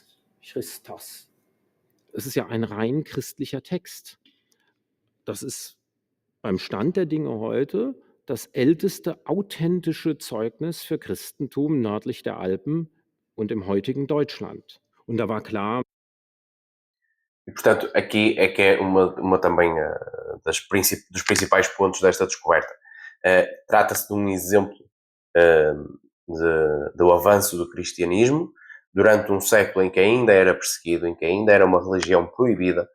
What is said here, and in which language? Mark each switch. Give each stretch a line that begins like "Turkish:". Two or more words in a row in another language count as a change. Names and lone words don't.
German: Christos. Es ist ja ein rein christlicher Text. Das ist beim Stand der Dinge heute das älteste authentische Zeugnis für Christentum nördlich der Alpen und im heutigen Deutschland. Und da war klar.
Portuguese: E, portanto, aqui é que é uma também dos principais pontos desta descoberta. Trata-se de um exemplo do avanço do cristianismo durante um século em que ainda era perseguido, em que ainda era uma religião proibida.